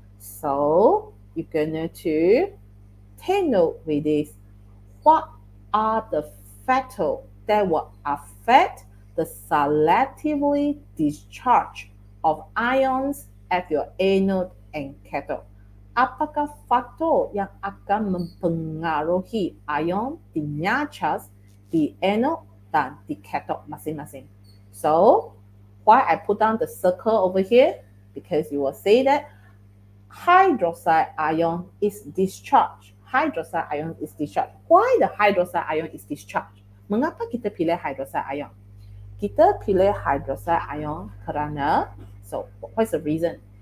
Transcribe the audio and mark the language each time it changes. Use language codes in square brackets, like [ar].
[en] So you're going to take note with this. What are the factors that will affect the selectively discharge of ions at your anode and cathode? [ms] Apakah faktor yang akan mempengaruhi ion dinyarchas di anode dan di cathode masing-masing? [en] So, why I put down the circle over here? Because you will say that hydroxide ion is discharged. Hydroxide ion is discharged. Why the hydroxide ion is discharged? [ms] Mengapa kita pilih hydroxide ion? Kita pilih hydroxide ion kerana, [en] so what's the reason?